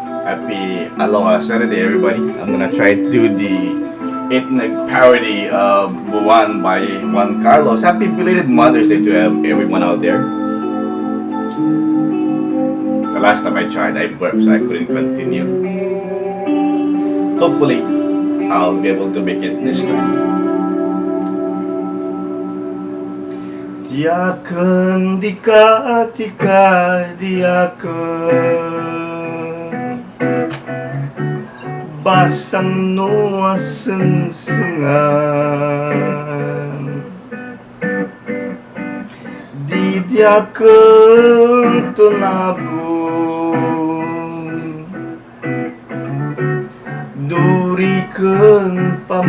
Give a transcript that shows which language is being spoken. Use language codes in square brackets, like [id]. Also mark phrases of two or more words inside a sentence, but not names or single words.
[en] Happy Aloha Saturday, everybody. I'm gonna try to do the Itneg parody of Buwan by Juan Karlos. Happy belated Mother's Day to everyone out there. The last time I tried, I burped, so I couldn't continue. Hopefully, I'll be able to make it this time. [itb] Diaken tika diaken basang no aseng-sengan di diaken tunabung duriken